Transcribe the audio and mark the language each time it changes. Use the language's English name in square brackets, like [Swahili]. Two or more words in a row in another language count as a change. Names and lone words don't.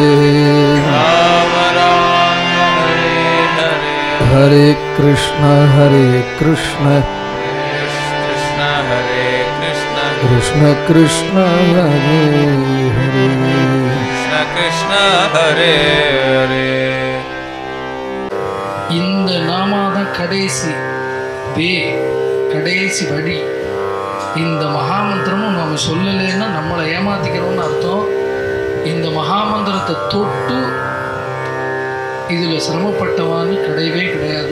[Sanskrit] राम राम हरे हरे हरे कृष्ण कृष्ण हरे कृष्ण कृष्ण हरे हरे कृष्ण हरे हरे [Tamil] இந்த நாமாதான் கடைசி கடைசி வழி. இந்த மகாமந்திரமும் நம்ம சொல்லலைன்னா நம்மளை ஏமாத்திக்கிறோம்னு அர்த்தம். இந்த மகாமந்திரத்தை தொட்டு இதில் சிரமப்பட்டவான்னு கிடையவே கிடையாது.